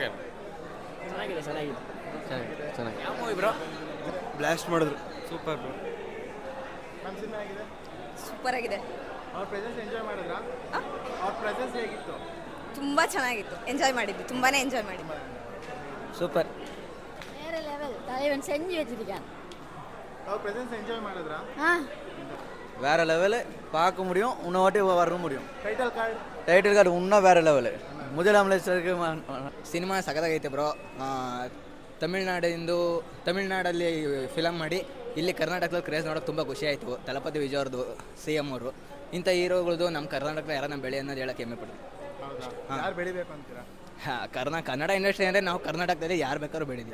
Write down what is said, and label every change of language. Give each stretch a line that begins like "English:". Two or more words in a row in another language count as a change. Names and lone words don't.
Kannada: ಚೆನ್ನಾಗಿದೆ. ಯಾವ ಮೂವಿ ಬ್ರೋ? ಬ್ಲಾಸ್ಟ್ ಮಾಡಿದ್ರು. ಸೂಪರ್ ಬ್ರೋ. ಸೂಪರ್ ಆಗಿದೆ. ಅವ್ರ ಪ್ರೆಸೆನ್ಸ್ ಎಂಜಾಯ್ ಮಾಡಿದ್ರಾ? ಅವ್ರ ಪ್ರೆಸೆನ್ಸ್ ಹೇಗಿತ್ತು? ತುಂಬ ಚೆನ್ನಾಗಿತ್ತು, ಎಂಜಾಯ್ ಮಾಡಿದ್ವಿ, ತುಂಬಾ ಎಂಜಾಯ್ ಮಾಡಿದ್ವಿ. ಸೂಪರ್.
Tamil: வேறு லெவல். தலைவன் செஞ்சு வச்சிருக்கான்.
Kannada: ಅವ್ರ ಪ್ರೆಸೆನ್ಸ್ ಎಂಜಾಯ್ ಮಾಡಿದ್ರಾ?
Tamil: வேற லெவலு. பார்க்க முடியும், இன்னும் வாட்டி வர முடியும்.
Kannada: ಟೈಟಲ್ ಕಾರ್ಡ್
Tamil: இன்னும் வேற லெவலு. முதலமைச்சருக்கு
Kannada: ಸಿನಿಮಾ ಸಖತ್ತಾಗೈತೆ ಬ್ರೋ. ತಮಿಳ್ನಾಡಲ್ಲಿ ಫಿಲಮ್ ಮಾಡಿ ಇಲ್ಲಿ ಕರ್ನಾಟಕದಲ್ಲಿ ಕ್ರೇಜ್ ನೋಡೋಕೆ ತುಂಬ ಖುಷಿ ಆಯಿತು. ತಲಪತಿ ವಿಜಯ್ ಅವ್ರದ್ದು ಸಿ ಎಂ ಅವರು. ಇಂಥ ಹೀರೋಗಳದ್ದು ನಮ್ಮ ಕರ್ನಾಟಕದ ಯಾರು ನಮ್ಮ ಬೆಳೆ ಅನ್ನೋದು ಹೇಳೋಕ್ಕೆ ಹೆಮ್ಮೆ ಪಡ್ತೀವಿ. ಯಾರು ಬೆಳಿಬೇಕು ಅಂತೀರಾ? ಕನ್ನಡ ಇಂಡಸ್ಟ್ರಿ ಅಂದರೆ ನಾವು ಕರ್ನಾಟಕದಲ್ಲಿ ಯಾರು ಬೇಕಾದ್ರೂ ಬೆಳೀತೀವಿ.